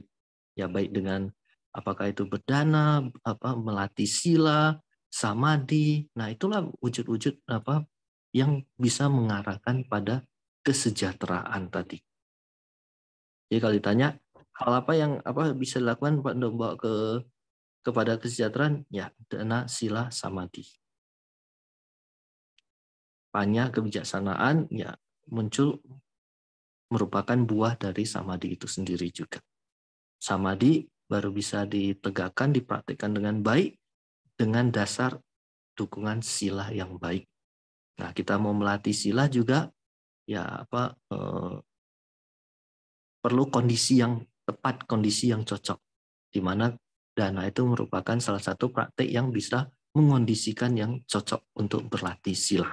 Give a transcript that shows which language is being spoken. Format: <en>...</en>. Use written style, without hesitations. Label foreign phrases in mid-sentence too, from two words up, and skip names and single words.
<id>Ya baik dengan apakah itu berdana, melatih sila, samadhi. Nah, itulah wujud-wujud yang bisa mengarahkan pada kesejahteraan tadi. Jadi kalau ditanya hal apa yang bisa dilakukan untuk membawa kepada kesejahteraan, ya dana, sila, samadhi. Panya kebijaksanaan ya muncul merupakan buah dari samadhi itu sendiri juga. Samadhi baru bisa ditegakkan, dipraktikkan dengan baik dengan dasar dukungan sila yang baik. Nah, kita mau melatih sila juga ya perlu kondisi yang tepat, kondisi yang cocok, di mana dana itu merupakan salah satu praktik yang bisa mengondisikan yang cocok untuk berlatih sila.</id>